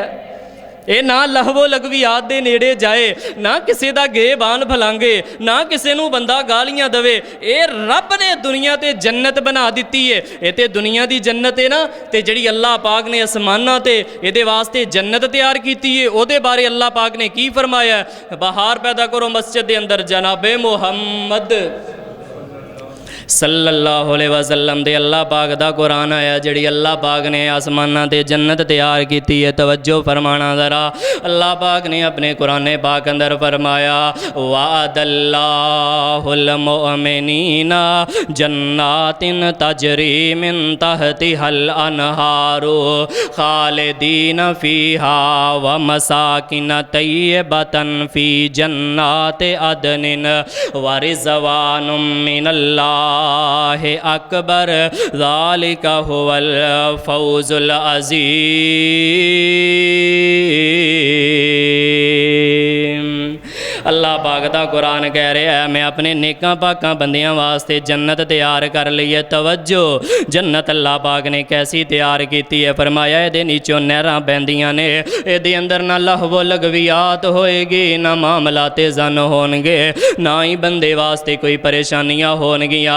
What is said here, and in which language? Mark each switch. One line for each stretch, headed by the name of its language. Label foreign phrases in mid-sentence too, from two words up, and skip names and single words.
Punjabi: اے نہ لہو لغویات دے نیڑے جائے، نہ کسی دا گے بان پھلانگے، نہ کسی نوں بندہ گالیاں دوے، اے رب نے دنیا تے جنت بنا دتی ہے. اے تے دنیا دی جنت ہے نا، تے جیہڑی اللہ پاک نے اسماناں تے ایہدے واسطے جنت تیار کیتی ہے، اوہدے بارے اللہ پاک نے کی فرمایا? بہار پیدا کرو مسجد دے اندر جنابِ محمد
Arabic: صلى الله عليه وسلم
Punjabi: دے اللہ پاک دا قرآن آیا، جیہڑی اللہ پاک نے اسماناں تے جنت تیار کی ہے. توجہ فرمانا ذرا، اللہ پاک نے اپنے قرآن پاک اندر فرمایا
Arabic: وعد الله المؤمنين جنات تجري من تحتها الأنهار خالدين فيها ومساكن طيبة في جنات عدن ورضوان من الله أكبر ذلك هو الفوز العظيم.
Punjabi: اللہ پاک دا قرآن کہہ رہا ہے، میں اپنے نیکاں پاکاں بندیاں واسطے جنت تیار کر لی ہے. توجہ، جنت اللہ پاک نے کیسی تیار کی ہے? فرمایا ایہدے نیچوں نہراں وہندیاں نے، ایہدے اندر نہ لہو لغویات ہوئے گی، نہ معاملاتِ جن ہوݨگے، نہ ہی بندے واسطے کوئی پریشانیاں ہوݨگیاں.